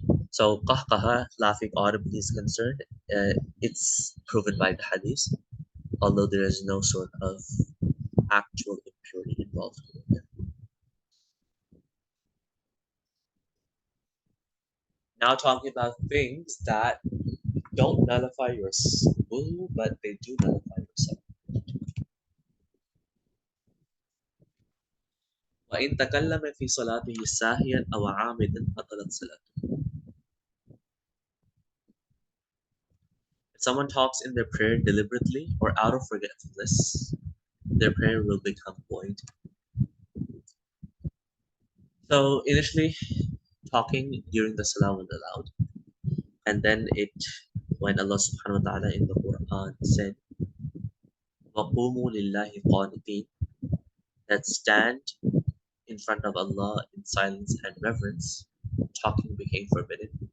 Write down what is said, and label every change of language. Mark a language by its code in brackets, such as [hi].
[en] So qahqaha, laughing audibly, is concerned, it's proven by the hadith, although there is no sort of actual impurity involved. Now talking about things that don't nullify your wudu, but they do nullify your salah. [ar] وإن تكلم في صلاته ساهيا أو عامدا بطلت صلاته. [en] If someone talks in their prayer deliberately or out of forgetfulness, their prayer will become void. So initially, talking during the salah was allowed, and then when Allah subhanahu wa ta'ala in the Quran said, [ar] وَقُومُوا لِلَّهِ قَانِتِينَ, [en] that stand in front of Allah in silence and reverence, talking became forbidden.